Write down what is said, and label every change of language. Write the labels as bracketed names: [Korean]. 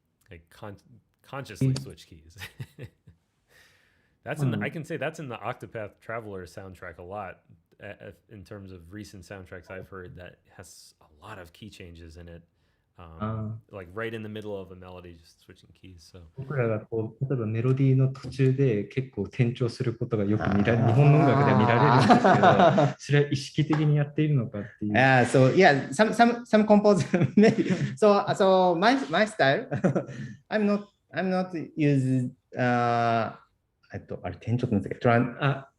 [English] Like consciously switch keys. That's in I can say that's in the Octopath Traveler soundtrack a lot. In terms of recent soundtracks I've heard, that has a lot of key changes in it. Like right in the middle of a melody, just switching keys. So [Japanese] 僕らがこう例えばメロディーの途中で結構転調することがよく日本の音楽では見られるんですけど、それは意識的にやっているのかっていう。 [English] So yeah, some composers maybe. So my style, I'm not use [Japanese] あれ転調って何ですか？